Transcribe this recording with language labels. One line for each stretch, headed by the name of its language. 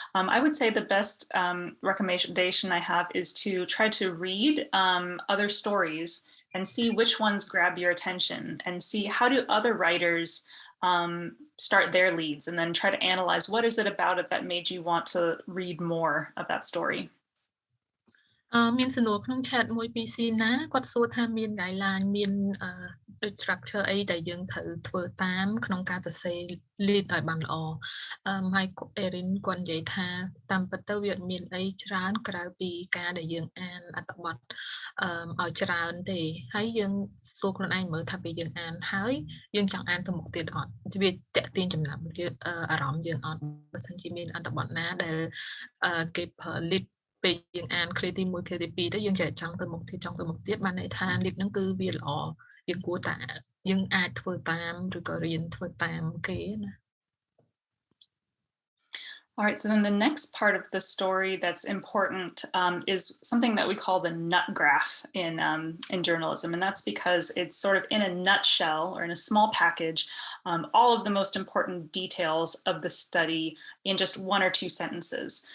English: I would say the best recommendation I have is to try to read other stories and see which ones grab your attention and see how do other writers start their leads, and then try to analyze what is it about it that made you want to read more of that story.
Khmer: មានសំណួរក្នុង chat មួយពី Sina គាត់សួរថាមាន guideline មាន structure អីដែលយើងត្រូវធ្វើតាមក្នុងការសរសេរ lead ឲ្យបានល្អហើយ Erin គាត់និយាយថាតាមពិតទៅវាអត់មានអីច្រើនក្រៅពីការដែលយើងអានអត្ថបទ ឲ្យច្រើនទេហើយយើងសួរខ្លួនឯងមើលថាពេលយើងអានហើយយើងចង់អានទៅមុខទៀតអត់វាតាក់ទាញចំណាប់អារម្មណ៍យើងអត់បើសិនជាមានអត្ថបទណាដែលគេប្រើ lead ពេលយើងអាន clear ទី1 clear ទី2ទៅយើងចេះចង់ទៅមុខទៀតបានន័យថា lead ហ្នឹងគឺវាល្អយើងគួរតែយើងអាចធ្វើតាមឬក៏រៀនធ្វើតាមគេណា
English: All right, so then the next part of the story that's important is something that we call the nut graph in journalism, and that's because it's sort of in a nutshell or in a small package, all of the most important details of the study in just 1 or 2 sentences.